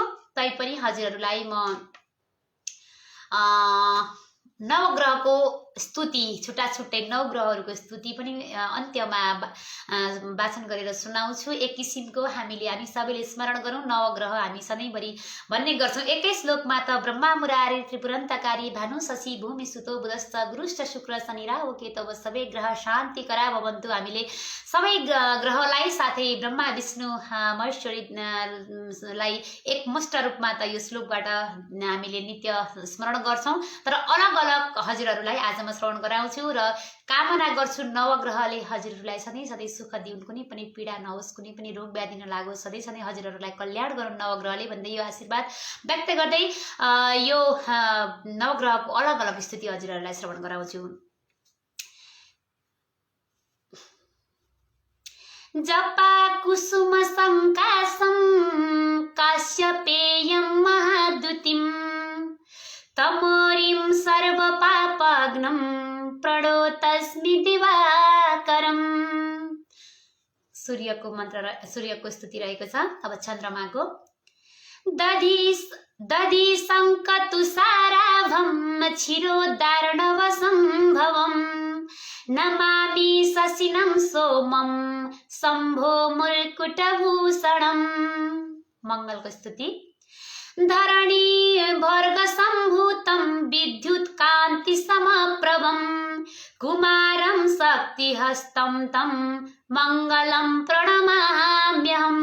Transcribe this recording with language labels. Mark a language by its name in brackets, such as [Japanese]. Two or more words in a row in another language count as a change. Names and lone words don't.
[Nepali] तैपनि हजुरहरूलाई म नवग्रहको स्तुति, छुट्टा छुट्टै नवग्रहहरूको स्तुति पनि अन्त्यमा वाचन गरेर सुनाउँछु। एक किसिमको हामी सबैले स्मरण गरौँ, नवग्रह हामी सधैँभरि भन्ने गर्छौँ। एकै श्लोकमा त [Sanskrit] ब्रह्मा मुरारी त्रिपुरन्तकारी भानु शशि भूमि सुतो बुधश्च गुरुश्च शुक्र शनि राहु केतव सबै ग्रह शान्ति करा भवन्तु। [Nepali] हामीले सबै ग्रहलाई साथै ब्रह्मा विष्णु महेश्वरीलाई एकमुष्ट रूपमा त यो श्लोकबाट हामीले नित्य स्मरण गर्छौँ। तर अलग अलग हजुरहरूलाई आज म श्रवण गराउँछु र कामना गर्छु नवग्रहले हजुरहरूलाई सधैँ सधैँ सुख दिउन्, कुनै पनि पीडा नहोस्, कुनै पनि रोग व्याधि नलागोस्, सधैँ सधैँ हजुरहरूलाई कल्याण गरून् नवग्रहले भन्दै यो आशीर्वाद व्यक्त गर्दै यो नवग्रहको अलग अलग स्तुति हजुरहरूलाई श्रवण गराउँछु। [Sanskrit] जपा कुसुम संकाशं काश्यपेयं महाद्युतिं तमोरिं सर्वपापाग्नं प्रणोतस्मि दिवाकरम्। [Nepali] सूर्यको मन्त्र, सूर्यको स्तुति रहेको छ। अब चन्द्रमाको [Sanskrit] दधि शङ्कतुषाराभं क्षीरोदार्णवसम्भवं नमामि शशिनं सोमं शम्भो मुर्कुटभूषणम्। [Nepali] मङ्गलको स्तुति [Sanskrit] धरणी भर्ग सम्भूतं विद्युत् कान्ति समप्रभं कुमारं शक्तिहस्तं तं मङ्गलं प्रणमाम्यहम्।